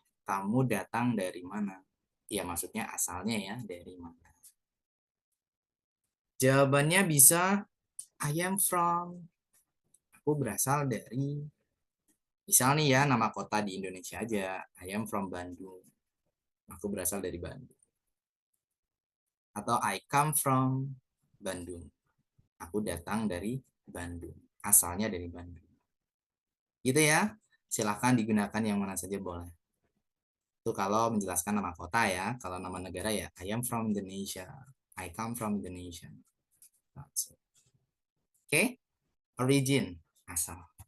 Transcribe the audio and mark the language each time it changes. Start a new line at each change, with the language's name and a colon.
Indonesian: Kamu datang dari mana? Ya maksudnya asalnya ya, dari mana. Jawabannya bisa
English: I am from.
Indonesian: Aku berasal dari, misal nih ya nama kota di Indonesia aja.
English: I am from Bandung.
Indonesian: Aku berasal dari Bandung. Atau
English: I come from Bandung.
Indonesian: Aku datang dari Bandung. Asalnya dari Bandung. Gitu ya. Silahkan digunakan yang mana saja boleh. Itu kalau menjelaskan nama kota ya. Kalau nama negara ya
English: I am from Indonesia. I come from Indonesia.
Indonesian: Oke. Origin. Asal.